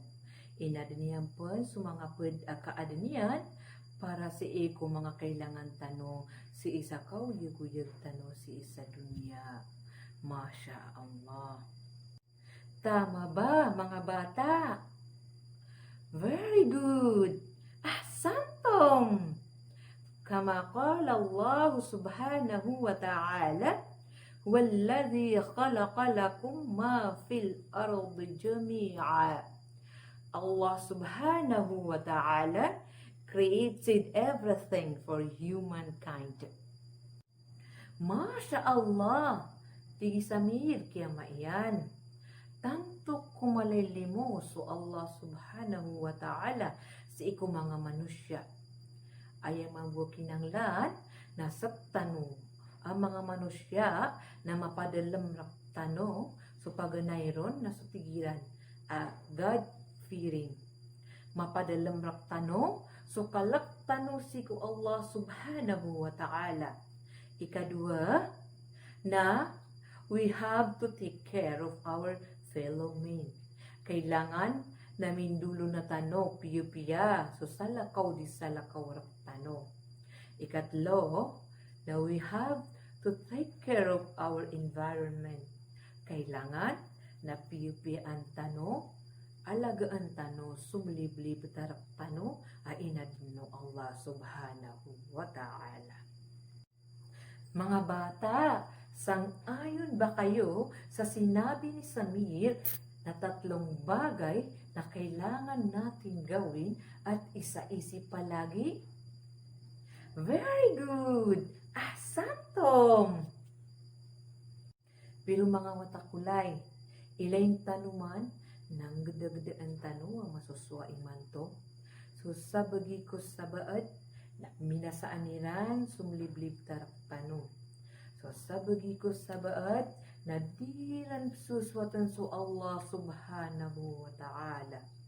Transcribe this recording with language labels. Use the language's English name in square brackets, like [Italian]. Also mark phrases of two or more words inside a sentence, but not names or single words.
[Maranao] Inadiniyan po sa mga kaadanian para si iko mga kailangan tano si isa kauyag-uyag tano si isa dunya. [Arabic] ما شاء الله. [Filipino] Tama ba, mga bata? [English] Very good. Ahsantum. [Arabic] كما قال الله سبحانه وتعالى، "والذي خلق لكم ما في الأرض جميعا." [English] Allah [Arabic] سبحانه وتعالى [English] created everything for humankind. [Arabic] ما شاء الله, [Maranao] tigi samir kaya maiyan. Tanto kumalilimo so Allah [Arabic] سبحانه وتعالى [Maranao] sa iku mga manusya. Ay mabukinanglan na saptano ang mga manusya na mapadalam raktano so paganayron na sutigiran God-fearing. Mapadalam raktano so kalaktano si ko Allah [Arabic] سبحانه وتعالى. [Maranao] Ikadua, na [English] we have to take care of our fellow men. [Maranao] Kailangan namin dulo na tano, piyo-piya, so salakaw di salakaw raktano. [English] Ikatlo, na we have to take care of our environment. [Maranao] Kailangan na piyo-piyaan tano, alagaan tano, sumliblib tarak tano, ainadino Allah [Arabic] سبحانه وتعالى. [Filipino] Mga bata, sang-ayon ba kayo sa sinabi ni Samir na 3 bagay na kailangan natin gawin at isa-isip palagi? [English] Very good! Ahsantum! [Maranao] Pero mga watakulay, ilaing tanuman nang gada-gadaan tanu ang masuswaing manto. So sabagi ko sabaad na minasaaniran sumliblib tarak tanu. So sabagi ko sabaad na diran suswatan so Allah [Arabic] سبحانه وتعالى.